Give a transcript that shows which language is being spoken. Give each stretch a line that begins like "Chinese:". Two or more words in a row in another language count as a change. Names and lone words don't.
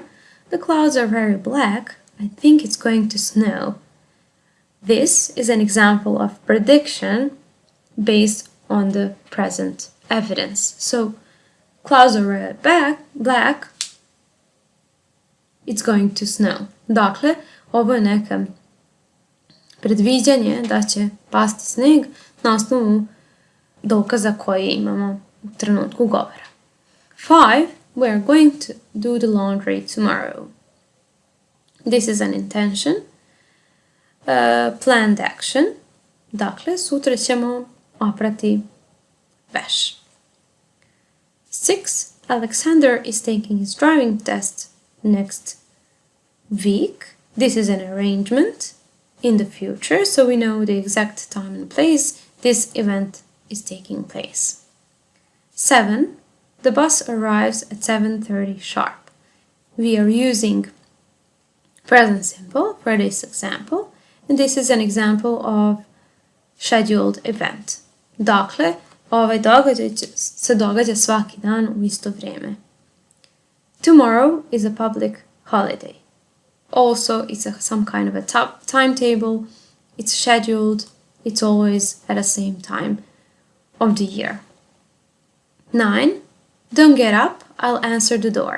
English: The clouds are very black. I think it's going to snow. This is an example of prediction based on the present evidence. So, clouds are very black, it's going to snow.
Bosnian: Dakle, ovo je neka predviđanje da će pasti sneg na osnovu dokaza koje imamo u trenutku govora. 5.
English: We are going to do the laundry tomorrow. This is an intention. Planned action.
Bosnian: Dakle, sutra ćemo oprati veš.
English: 6. Alexander is taking his driving test next week. This is an arrangement in the future, so we know the exact time and place this event is taking place. 7. The bus arrives at 7:30 sharp. We are using present simple for this example, and this is an example of scheduled event.
Bosnian: Dakle, ovaj događaj se događa svaki dan u isto vrijeme.
English: Tomorrow is a public holiday. Also, it's some kind of a timetable. It's scheduled. It's always at the same time of the year. 9. Don't get up. I'll answer the door.